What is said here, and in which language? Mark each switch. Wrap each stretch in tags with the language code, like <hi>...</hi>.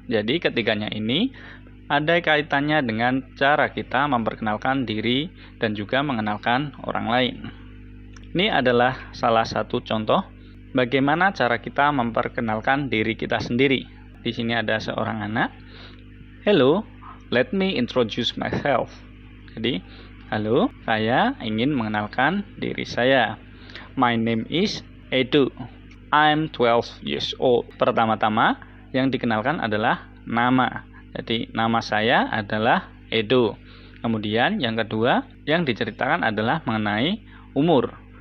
<id>Jadi ketiganya ini ada kaitannya dengan cara kita memperkenalkan diri dan juga mengenalkan orang lain. Ini adalah salah satu contoh bagaimana cara kita memperkenalkan diri kita sendiri. Di sini ada seorang anak.</id> <en>Hello, let me introduce myself.</en> <id>Jadi, halo, saya ingin mengenalkan diri saya.</id> <en>My name is Edu. I'm 12 years old.</en> <id>Pertama-tama yang dikenalkan adalah nama. Jadi nama saya adalah Edo. Kemudian yang kedua yang diceritakan adalah mengenai umur.</id>